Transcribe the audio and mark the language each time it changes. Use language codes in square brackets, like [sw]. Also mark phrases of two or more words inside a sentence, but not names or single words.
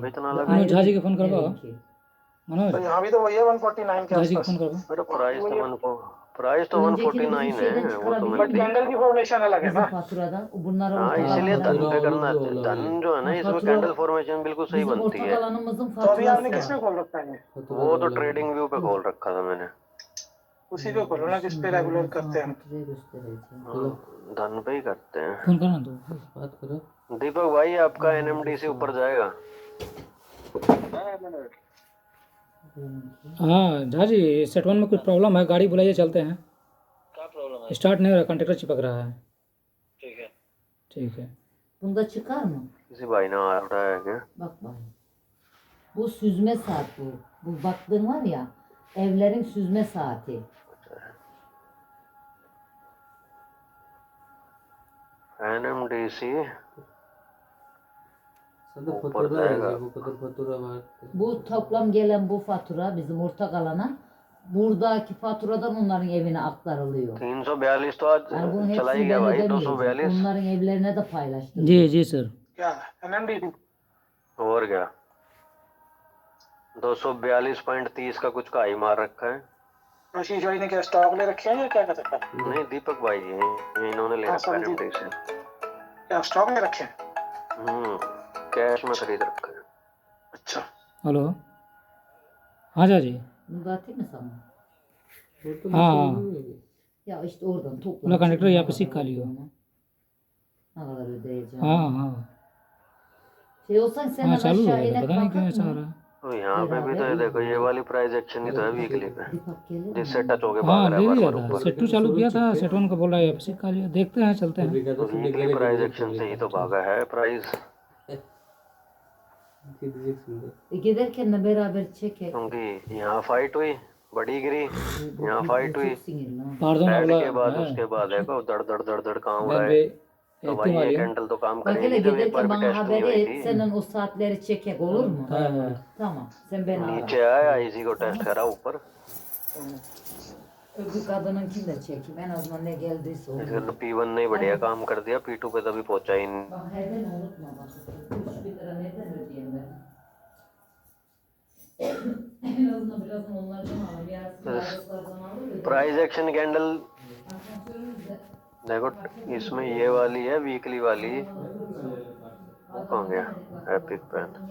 [tr] binanınki. [hi] इतना [tr] Bu [hi] लग? मनोज [tr] ayrı [hi] झाजी [tr] bir [hi] के फोन करवा [tr] yerinki. [hi] मनोज तो यहाँ भी तो वही है 149 के झाजी के आसपास, फोन करवा मेरा प्राइस तो प्राइस तो [tr] Önceki 149 bizim şeyden [hi] है, वो तो बट मैंने कैंडल की फॉर्मेशन अलग है [tr] bizim [hi] ना। [tr] faturada. Bunlara [hi] हाँ [tr] ortak [hi] इसीलिए [tr] alanlar [hi] धन [tr] var. [hi] पे करना, [tr] Olabilir. [hi] धन जो है ना हाँ, इसमें फातुरा- [en] candle formation [hi] बिल्कुल सही [tr] Bizim [hi] बनती [tr] ortak [hi] है। [tr] alanımızın [hi] तो अभी आपने [tr] faturası [hi] किस में [tr] var. [hi] खोल रखा है? वो तो ट्रेडिंग व्यू पे खोल रखा था मैंने। उसी पे खोलो ना जिस पे रेगुलर करते हैं। Faturayı göstereceğim. हाँ, धन पे ही करते हैं। फोन करना तो बात करो दीपक भाई आपका NMDC ऊपर जाएगा। हाँ झाजी [en] set one [hi] में कुछ प्रॉब्लम है गाड़ी बुलाइए चलते हैं क्या प्रॉब्लम है? स्टार्ट नहीं हो रहा कंट्रेक्टर चिपक रहा है ठीक है, ठीक है [tr] Bunda çıkar mı? [hi] किसी भाई ने उठाया है क्या? [tr] Bak bakayım. Bu süzme saat bu. Bu baktığın var ya evlerin süzme saati. NMDC Zaten [hi] ऊपर [tr] fatura [hi] जाएगा। [tr] yazıyor. Bu kadar fatura var. Bu toplam gelen bu fatura bizim ortak alana buradaki faturadan onların evine aktarılıyor. [hi] 342 तो आज [tr] Yani bunun [hi] चला ही [tr] hepsini [hi] गया [tr] ben [hi] भाई, [tr] ödemeyeceğim. 242 Onların evlerine de paylaştım. [hi] जी जी सर। क्या NMDC और क्या 242.30 का कुछ का ही मार रखा है। आशीष भाई ने क्या स्टॉक ले रखे हैं या क्या कर रखा है? नहीं दीपक भाई जी हैं, इन्होंने ले हाँ, रखा है संदीप। NMD से। क्या स्टॉक ले रखे हैं? कैश में खरीद रखा है। अच्छा हेलो, हाँ जी। [tr] Bunu da atayım mı sana? Orta [hi] हाँ [tr] bir [hi] हाँ, [tr] şey oluyor. Ya işte oradan toplam. Ulan konduktor Ne ya, kadar pisik kalıyor. olduğunu, Ne kadar ödeyeceğim. [hi] हाँ हाँ [tr] Şey olsan sen [hi] हाँ, [tr] de [hi] चालू हो [tr] aşağı [hi] गया था, [tr] inek [hi] पता नहीं क्यों [tr] bakar [hi] ऐसा हो [tr] mı? [hi] रहा है। तो यहाँ पे भी तो ये देखो, ये वाली [en] price action [hi] ही तो है वीकली पे, [tr] Dipak gelir [hi] जिससे [tr] mi? [hi] टच होके भाग हाँ रहा दे है दिया बार था, बार। सेट्टू चालू किया था, सेटवन को बोला है पिसिक खा लिया, देखते हैं चलते हैं। [tr] Fabrikada şimdi [hi] वीकली [tr] gene [hi] प्राइस [tr] gidecek [hi] एक्शन से ही तो [tr] fabrikada. [hi] भागा है प्राइस, [tr] Gidecek şimdi. Giderken de beraber çekek. [hi] क्योंकि यहाँ फाइट हुई, बड़ी गिरी, यहाँ फाइट हुई, [tr] Çok sinirli ha. [hi] पार्दन रेड अगला के बाद है, उसके बाद देखो दड़ दड़ दड़ दड़ काम [tr] ben [hi] उड़ाए। [tr] bir [hi] तो [tr] ettim [hi] भाई ये [tr] alayım. [hi] कैंडल तो काम [tr] Bak hele [hi] करेगी जब एक बार [tr] giderken [hi] भी [tr] bana [hi] टेस्ट नहीं [tr] haber [hi] हुई [tr] et. [hi] थी। [tr] Senden o saatleri çekek olur mu? [hi] हाँ [tr] Tamam. Sen beni ara. [hi] नीचे आया, इसी को टेस्ट करा ऊपर, [tr] Öbür kadınınkini de çekeyim. En azından ne geldiyse onu. [hi] इसका तो P1 ने ही बढ़िया काम कर दिया, P2 पे तभी पहुंचा ही नहीं। [tr] Bak herden unutma bak. 3.000 lira neden ödeyeyim ben? En azından biraz onlardan alır. Yarısını aylıklardan alır. [en] price action candle [tr] Asansörümüzde [hi] देखो, इसमें ये वाली है वीकली वाली, वो कहाँ गया [en] epic pen.